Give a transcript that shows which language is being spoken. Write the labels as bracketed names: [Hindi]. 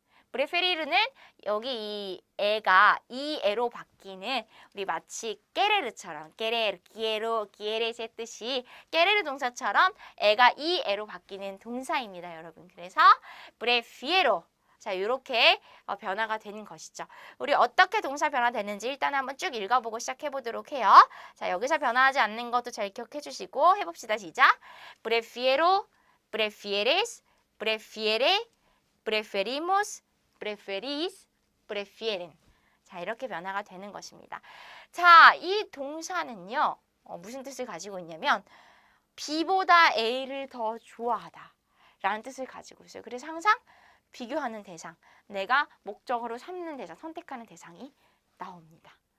[Korean] 프레페리르는 여기 이 애가 이 애로 바뀌는 우리 마치 깨레르처럼 깨레르, 기에로, 기에레의 뜻이 깨레르 동사처럼 애가 이 애로 바뀌는 동사입니다, 여러분. 그래서 프레피에로 자, 이렇게 변화가 되는 것이죠. 우리 어떻게 동사 변화되는지 일단 한번 쭉 읽어보고 시작해 보도록 해요. 자, 여기서 변화하지 않는 것도 잘 기억해 주시고 해봅시다. 시작. [Spanish] Prefiero, prefieres, prefiere, preferimos, preferís, prefieren. [Korean] 자, 이렇게 변화가 되는 것입니다. 자, 이 동사는요. 무슨 뜻을 가지고 있냐면 B보다 A를 더 좋아하다 라는 뜻을 가지고 있어요. 그래서 항상 비교하는 대상, 내가 목적으로 삼는 대상, 선택하는 대상이 나옵니다.